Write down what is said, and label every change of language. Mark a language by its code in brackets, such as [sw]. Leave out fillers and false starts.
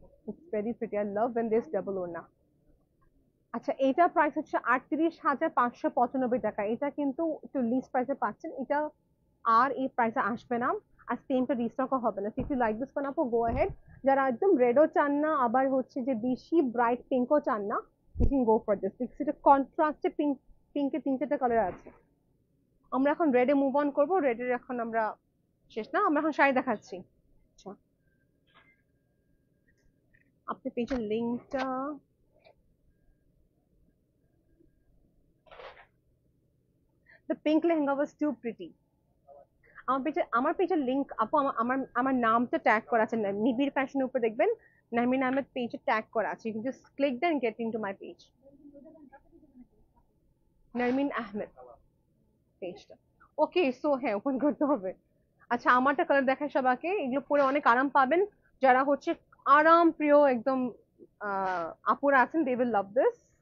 [en] It's very pretty, I love when there's double orna. [bn] আচ্ছা, এটা প্রাইস হচ্ছে 38,595 টাকা, এটা কিন্তু একটু লিস্ট প্রাইসে পাচ্ছেন, এটা আর এই প্রাইসে আসবে না, আর সেমটা রিস্টকও হবে না। [en] If you like this one আপু, go ahead. [bn] যারা একদম রেডও চান না, আবার হচ্ছে যে বেশি ব্রাইট পিঙ্কও চান না, [en] you can go for this, [bn] because এটা কন্ট্রাস্টে পিঙ্ক, পিঙ্কের 3-4টা কালার আছে। আমরা এখন রেডে মুভ অন করবো, রেডের এখন আমরা শেষ না, আমরা এখন শাড়ি দেখাচ্ছি। আচ্ছা, আপনি পেজের লিঙ্কটা, [en] the pink lehenga was too pretty। [bn] আমার পেজের লিংক আপু, আমার আমার নামটা ট্যাগ করা আছে, নিবিড় ফ্যাশনের উপর দেখবেন নাহমিন আহমেদ পেজে ট্যাগ করা আছে, [en] you can just click then get into my page, [bn] নারমিন Ahmed পেজটা। ওকে, সো হ্যাঁ, ওপেন করতে হবে। আচ্ছা, আমারটা কালার দেখায় সবাইকে, এগুলো পরে অনেক আরাম পাবেন, যারা হচ্ছে আরাম প্রিয় একদম আপুরা আছেন, [en] They will love this.